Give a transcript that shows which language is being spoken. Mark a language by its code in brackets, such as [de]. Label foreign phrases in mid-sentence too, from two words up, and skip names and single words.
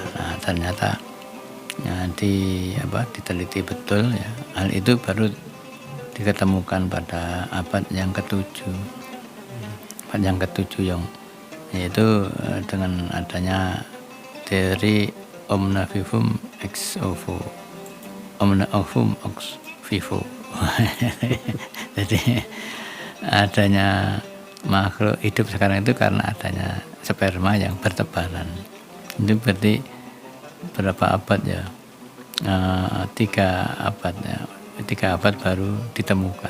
[id] Nah, ternyata ya, diteliti betul ya. Hal itu baru diketemukan pada abad yang ke-7. Abad yang ke-7 yaitu dengan adanya teori [la] omnia vivum ex ovo. Omnia ovum ex vivo. [id] Jadi adanya makhluk hidup sekarang itu karena adanya sperma yang bertebaran. Itu berarti berapa abad ya? 3 abad ya. 3 abad baru ditemukan.